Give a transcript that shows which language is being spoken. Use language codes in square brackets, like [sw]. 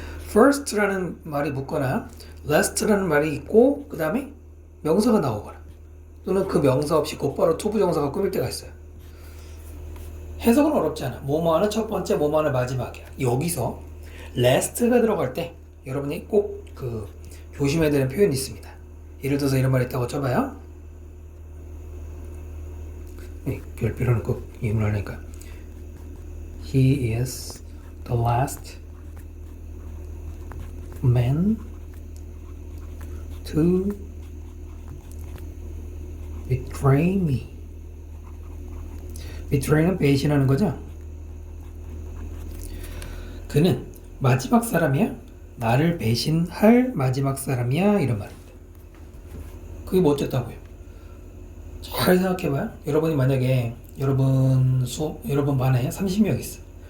[ko] first라는 말이 붙거나 last라는 말이 있고 그 다음에 명사가 나오거나 또는 그 명사 없이 곧바로 투부정사가 꾸밀 때가 있어요. 해석은 어렵지 않아. 뭐뭐하는 첫 번째, 뭐뭐하는 마지막이야. 여기서 last가 들어갈 때 여러분이 꼭 그 조심해야 되는 표현이 있습니다. 예를 들어서 이런 말이 있다고 쳐봐요. 별 필요는 꼭 이해를 하니까 [en] He is the last man to betray me. [ko] betray는 배신하는 거죠. 그는 마지막 사람이야? 나를 배신할 마지막 사람이야? 이런 말입니다. 그게 뭐 어쨌다고요? 잘 생각해봐요. 여러분이 만약에 여러분 반에 30명 있어.